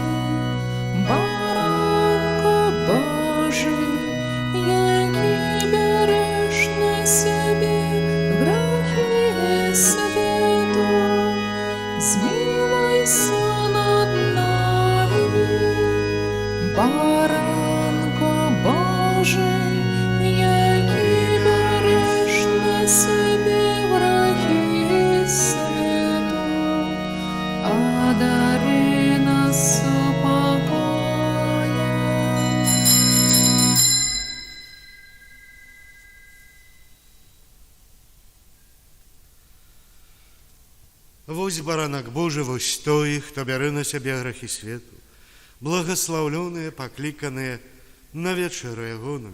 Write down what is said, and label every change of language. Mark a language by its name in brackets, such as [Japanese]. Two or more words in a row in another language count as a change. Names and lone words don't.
[Ukrainian] Баранко Божий, який береш на себе грехи світу, змилуйся над нами. Баранко Божий, який береш на себе грехи світу, одари нас супокоєм. [Belarusian] Вось баранак Божий, вось той, хто бярэ на сябе грахі свету, благословленные, покликанные на вечеру ягоную.